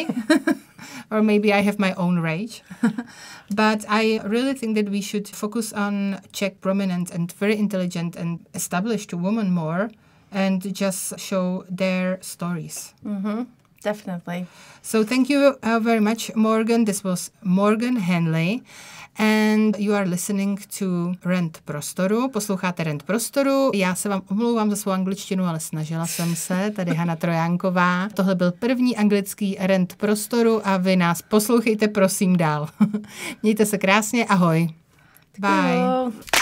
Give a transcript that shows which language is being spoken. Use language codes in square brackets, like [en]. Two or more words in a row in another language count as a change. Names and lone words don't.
[en] Or maybe I have my own rage. But I really think that we should focus on Czech prominent and very intelligent and established women more and just show their stories. Mm-hmm. Definitely. So thank you very much, Morgan. This was Morgan Henley. And you are listening to Rant Prostoru. [cs] Posloucháte Rant Prostoru. Já se vám omlouvám za svou angličtinu, ale snažila jsem se. Tady Hana Trojánková. Tohle byl první anglický Rant Prostoru a vy nás poslouchejte prosím dál. Mějte se krásně. Ahoj. [en] Bye.